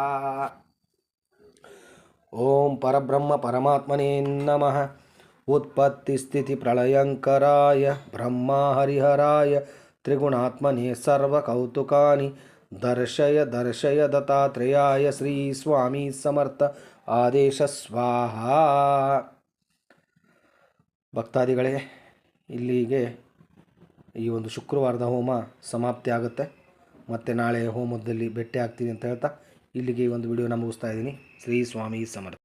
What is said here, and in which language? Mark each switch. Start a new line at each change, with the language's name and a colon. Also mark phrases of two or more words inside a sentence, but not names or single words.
Sanskrit: ओम परब्रह्म परमात्मने नमः। उत्पत्ति स्थिति प्रलयंकराय ब्रह्माहरिहराय त्रिगुणात्मने सर्वकौतुकानि दर्शय दर्शय दत्तात्रेयाय श्री स्वामी समर्थ ಆದೇಶ ಸ್ವಾಹ.
Kannada: ಭಕ್ತಾದಿಗಳೇ, ಇಲ್ಲಿಗೆ ಈ ಒಂದು ಶುಕ್ರವಾರದ ಹೋಮ ಸಮಾಪ್ತಿ ಆಗುತ್ತೆ. ಮತ್ತು ನಾಳೆ ಹೋಮದಲ್ಲಿ ಭೇಟಿ ಆಗ್ತೀನಿ ಅಂತ ಹೇಳ್ತಾ ಇಲ್ಲಿಗೆ ಈ ಒಂದು ವಿಡಿಯೋನ ಮುಗಿಸ್ತಾ ಇದ್ದೀನಿ. ಶ್ರೀ ಸ್ವಾಮಿ ಸಮರ್ಥ.